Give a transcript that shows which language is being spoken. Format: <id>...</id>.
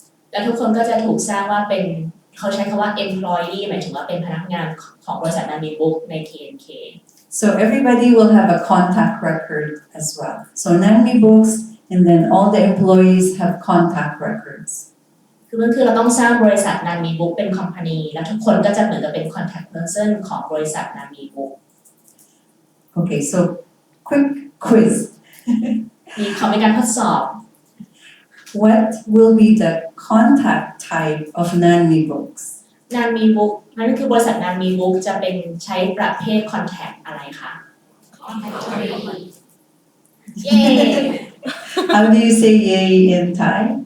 <th>แล้วทุกคนก็จะถูกสร้างว่าเป็นเขาใช้คำว่า employee หมายถึงว่าเป็นพนักงานของบริษัทนานีบุ๊กใน K&K</th> <en>So everybody will have a contact record as well. So Nani Books and then all the employees have contact records.</en> <th>คือเราต้องสร้างบริษัทนามีบุ๊กเป็นคอมพานีแล้วทุกคนก็จะเหมือนกับเป็น contact person ของบริษัทนามีบุ๊ก</th> <en>Okay, so quick quiz.</en> <th>มีการทดสอบ</th> <en>What will be the contact type of NANMI books?</en> <th>นานมีบุ๊กนั่นคือบริษัทนานมีบุ๊กจะเป็นใช้ประเภท contact อะไรคะ เย้</th> <en>How do you say yay in Thai?</en>